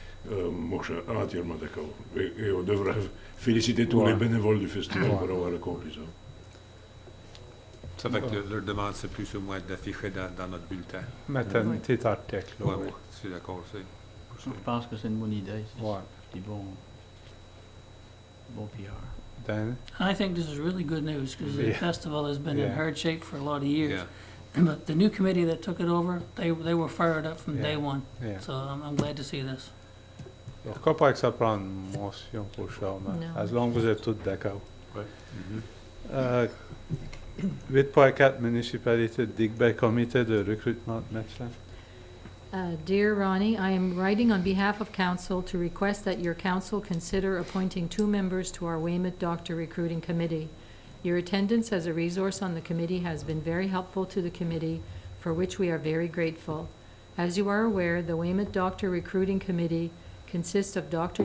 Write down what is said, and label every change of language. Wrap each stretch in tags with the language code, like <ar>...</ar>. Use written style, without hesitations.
<fr>Moi, je suis entièrement d'accord. Et on devrait féliciter tous les bénévoles du festival pour avoir accompli ça. Ça fait que leur demande, c'est plus ou moins d'afficher dans notre bulletin. Mettre un petit article. Oui, je suis d'accord aussi. Je pense que c'est une bonne idée. Ouais. C'est bon PR.</fr> <en>Dan? I think this is really good news because the festival has been in hard shape for a lot of years. Yeah. But the new committee that took it over, they were fired up from day one. Yeah. So I'm glad to see this.</en> <fr>Je ne crois pas que ça prend une motion pour ça, mais</fr> <en>as long as</en> <fr>vous êtes tous d'accord. Oui. 8.4, municipalité de Digbay, comité de recrutement de médecins.</fr> <en>Dear Ronnie, I am writing on behalf of Council to request that your Council consider appointing 2 members to our Weymouth Doctor Recruiting Committee. Your attendance as a resource on the committee has been very helpful to the committee, for which we are very grateful. As you are aware, the Weymouth Doctor Recruiting Committee consists of Dr.</en>